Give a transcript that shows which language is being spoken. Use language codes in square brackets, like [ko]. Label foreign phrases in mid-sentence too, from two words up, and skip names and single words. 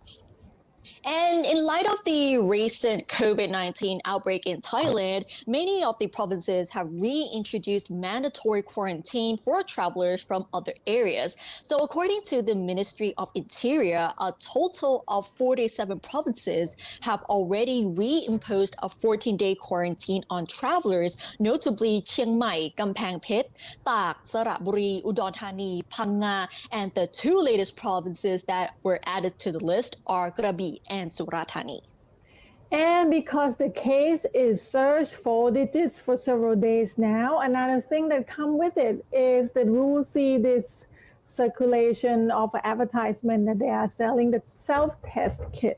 [en] And in light of the recent COVID-19 outbreak in Thailand, many of the provinces have reintroduced mandatory quarantine for travelers from other areas. So according to the Ministry of Interior, a total of 47 provinces have already reimposed a 14-day quarantine on travelers, notably Chiang Mai, Kamphaeng Phet, Tak, Saratburi, Udon Thani, Phang Nga, and the 2 latest provinces that were added to the list are Krabi and Surat Thani. And because the case is surged 4 digits for several days now, another thing that comes with it is that we will see this circulation of advertisement that they are selling the self-test kit.